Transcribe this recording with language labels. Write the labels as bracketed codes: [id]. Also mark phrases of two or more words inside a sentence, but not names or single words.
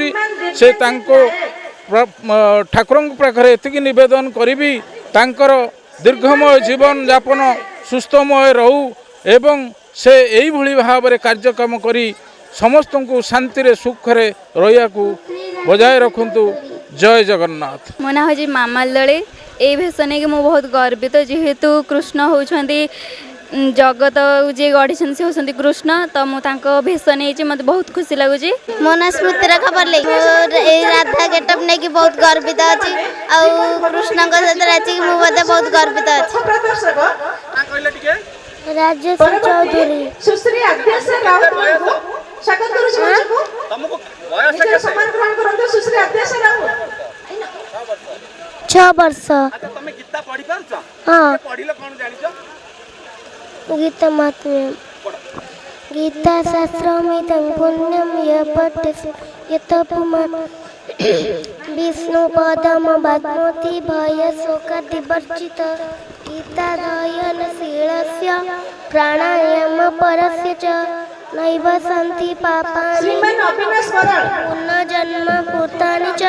[or] ସେ ତାଙ୍କୁ ଠାକୁରଙ୍କ ପାଖରେ ଏତିକି ନିବେଦନ କରିବି ତାଙ୍କର ଦୀର୍ଘମୟ ଜୀବନ ଯାପନ ସୁସ୍ଥମୟ ରହୁ ଏବଂ ସେ ଏଇଭଳି ଭାବରେ କାର୍ଯ୍ୟକ୍ରମ କରି ସମସ୍ତଙ୍କୁ ଶାନ୍ତିରେ ସୁଖରେ ରହିବାକୁ ବଜାୟ ରଖନ୍ତୁ। ଜୟ ଜଗନ୍ନାଥ। ମୋ ନାଁ ହେଉଛି ମାମାଲ ଦଳେ। ଏଇ ଭେଷ ନେଇ ମୁଁ ବହୁତ ଗର୍ବିତ ଯେହେତୁ କୃଷ୍ଣ ହେଉଛନ୍ତି ଜଗତ ଯିଏ ଗଢ଼ିଛନ୍ତି ସେ ହେଉଛନ୍ତି କୃଷ୍ଣ ତ ମୁଁ ତାଙ୍କ ଭେଷ ନେଇଛି ମୋତେ ବହୁତ ଖୁସି ଲାଗୁଛି। ମୋ ନାଁ ସ୍ମୃତିରେଖା ପଲ୍ଲୀ। ଏଇ ରାଧା ଗେଟଅପ୍ ନେଇକି ବହୁତ ଗର୍ବିତ ଅଛି ଆଉ କୃଷ୍ଣଙ୍କ ସହିତ ନାଚିକି ମୁଁ ମଧ୍ୟ ବହୁତ ଗର୍ବିତ ଅଛି। ରାଜେଶ ଚୌଧୁରୀ। ସୁଶ୍ରୀ ଆଦ୍ୟାଶା ରାଉତ ସ୍ୱାଗତ କରୁଛି ମଞ୍ଚକୁ। ନିଜର ସମ୍ମାନ ଗ୍ରହଣ କରନ୍ତୁ ସୁଶ୍ରୀ ଆଦ୍ୟାଶା ରାଉତ। 6 ବର୍ଷ। ତମେ ଗୀତା ପଢି ପାରୁଛ? ହଁ। ପଢିଲେ କଣ ଜାଣିଛ? [sa] गीता महात्म्य गीता शास्त्रमिदं पुण्यं यः पठति यतः पुमान् विष्णुपदमवाप्नोति भयशोकादिवर्जितः। गीताध्ययनशीलस्य प्राणायामपरस्य च नैव सन्ति पापानि पुनर्जन्म भूतानि च।